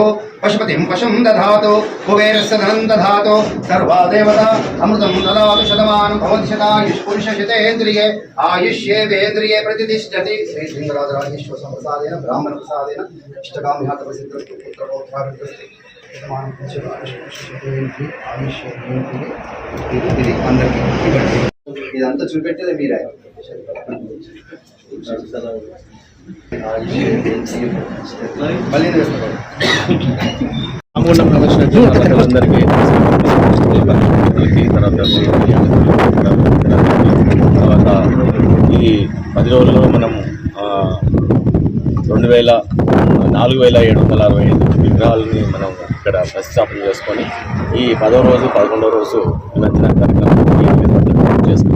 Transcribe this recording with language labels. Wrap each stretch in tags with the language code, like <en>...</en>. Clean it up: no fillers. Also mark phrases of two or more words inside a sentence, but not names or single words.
<sa>पशुपतिं पशुं दधातु कुबेरस्य धनं दधातु सर्वा देवता अमृतं ददातु शतमानं भवति शतायुष्पुरुषशतेन्द्रिये आयुष्येवेन्द्रिये प्रतिष्ठति श्रीसिंहराजराजेश्वर संप्रसादेन ब्राह्मणप्रसादेन इष्टकाम्यार्थप्रसिद्धस्तु पुत्रपौत्राभिवृद्धि शतमानं पुरुषशतेन्द्रिये आयुष्येवेन्द्रिये</sa> <te>అందరికీ ఇదంతా చూపెట్టేది మీరే. రామగుండం ప్రదర్శన అందరికీ తర్వాత ఈ 10 రోజుల్లో మనం 4,765 విగ్రహాలని మనం ఇక్కడ ప్రతిష్టాపన చేసుకొని ఈ 10వ రోజు 11వ రోజు నిమజ్జన కార్యక్రమం చేసుకున్నాం.</te>